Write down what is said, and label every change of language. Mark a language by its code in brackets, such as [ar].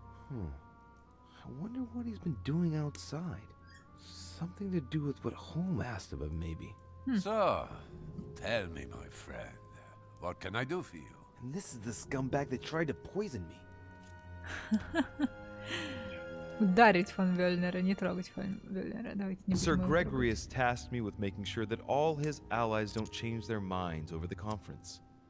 [en] I wonder what he's been doing outside. Something to do with what Holmes asked of him, maybe. So, tell me, my friend, what can I do for you? And this is the scumbag that tried to poison me. [ru] Ударить фон Вёльнера, не трогать фон Вёльнера. Давайте не [en] Sir [ru] будем его [en] Gregory has tasked me with making sure that all his allies don't change their minds over the conference.